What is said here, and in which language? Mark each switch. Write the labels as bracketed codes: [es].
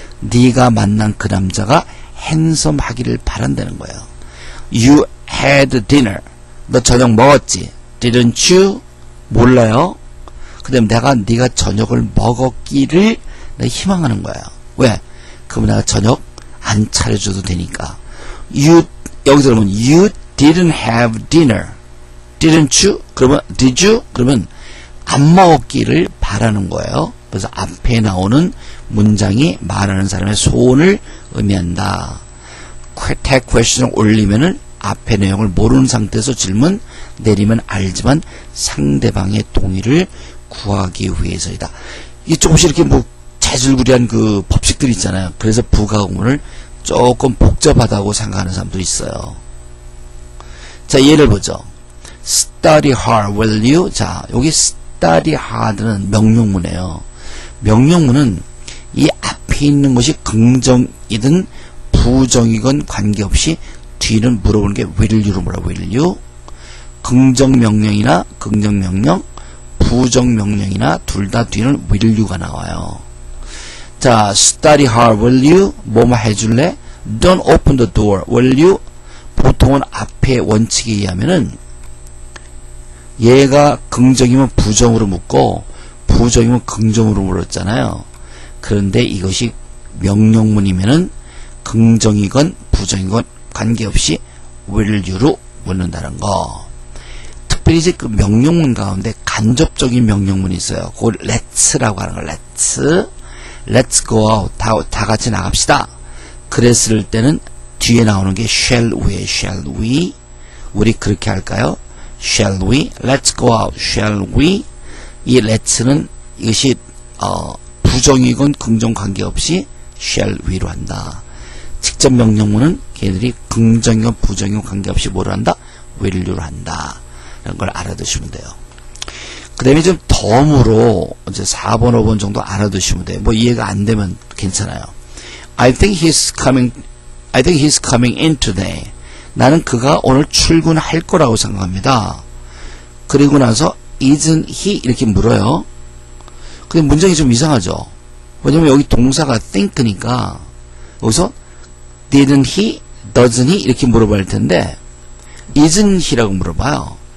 [ko] 네가 만난 그 남자가 핸섬하기를 바란다는 거예요. [en] You had dinner. [ko] 너 저녁 먹었지? [en] Didn't you? [ko] 몰라요? 그 다음에 네가 저녁을 먹었기를 내가 희망하는 거야. 왜? 그러면 내가 저녁 안 차려줘도 되니까. 여기서 그러면 [en] you didn't have dinner. Didn't you? [ko] 그러면 [en] did you? [ko] 그러면 안 먹었기를 바라는 거예요. 그래서 앞에 나오는 문장이 말하는 사람의 소원을 의미한다. tag question을 올리면은 앞에 내용을 모르는 상태에서 질문 내리면 알지만 상대방의 동의를 구하기 위해서이다. 이 조금씩 이렇게 뭐 자질구레한 그 법칙들이 있잖아요. 그래서 부가구문을 조금 복잡하다고 생각하는 사람도 있어요. 자, 예를 보죠. [en] Study hard, will you? [ko] 자, 여기 [en] study hard [ko] 는 명령문이에요. 명령문은 이 앞에 있는 것이 긍정이든 부정이건 관계없이 뒤는 물어보는 게 [en] will you [ko] 로 뭐라 will you? 긍정명령이나 긍정명령, 부정명령이나 둘 다 뒤는 [en] will you [ko] 가 나와요. [en] 자, study hard, will you? [ko] 뭐뭐 해줄래? [en] Don't open the door, will you? [ko] 보통은 앞에 원칙에 의하면은 얘가 긍정이면 부정으로 묻고 부정이면 긍정으로 물었잖아요. 그런데 이것이 명령문이면은 긍정이건 부정이건 관계없이 [en] will you [ko] 로 묻는다는 거. 특별히 이제 그 명령문 가운데 간접적인 명령문이 있어요. 그걸 let's라고 하는 거. [en] let's go out. [ko] 다 같이 나갑시다. 그랬을 때는 뒤에 나오는 게 [en] shall we? [ko] 우리 그렇게 할까요? [en] shall we? let's go out. shall we? [ko] 이 let's는 이것이 부정이건 긍정 관계없이 [en] shall we [ko] 로 한다. 직접 명령문은 걔들이 긍정이건 부정이건 관계없이 뭐로 한다? [en] will you [ko] 로 한다. 이런 걸 알아두시면 돼요. 그 다음에 좀 덤으로 이제 4번, 5번 정도 알아두시면 돼요. 뭐 이해가 안 되면 괜찮아요. [en] I think he's coming in today. [ko] 나는 그가 오늘 출근할 거라고 생각합니다. 그리고 나서 [en] isn't he? [ko] 이렇게 물어요. 근데 문장이 좀 이상하죠. 왜냐면 여기 동사가 think니까 여기서 [en] didn't he? doesn't he? [ko] 이렇게 물어봐야 할 텐데 [en] isn't he [ko] 라고 물어봐요.